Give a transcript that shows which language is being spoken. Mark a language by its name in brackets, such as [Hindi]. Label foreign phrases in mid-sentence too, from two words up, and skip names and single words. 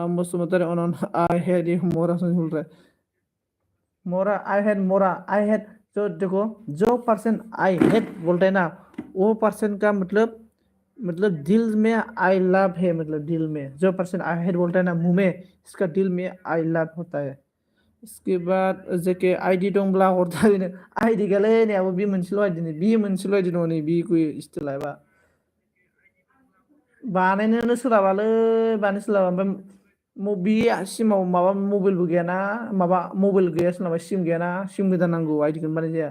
[Hindi] मुसलमान अनन [English] I hate you [Hindi] मोरा संजीत बोल रहा है। मोरा [English] I hate, [Hindi] जो देखो जो पर्सन [English] I hate [Hindi] बोलता है ना, वो पर्सन का मतलब दिल में [English] I love [Hindi] है, मतलब दिल में जो पर्सन [English] I hate [Hindi] बोलता है ना मुंह में, इसका दिल में [English] I love [Hindi] होता है। [Bodo] इसके बाद जेके आईडी दंब्ला हरता बेनो, आईडी गैयालै नै आबो बे मोनसेल' आईडी नै, बे मोनसेल' आईडी दङ नै बेखौ स्टिल लाइबा बानायनोनो सोलाबालै, बानायनो सोलाबा। ओमफ्राय बे सिमाव माबा मबाइलबो गैयाना, माबा मबाइल गैया सोरनाबा, सिम गैयाना, सिम गोदान नांगौ, आईडिखौनो बानाय जाया।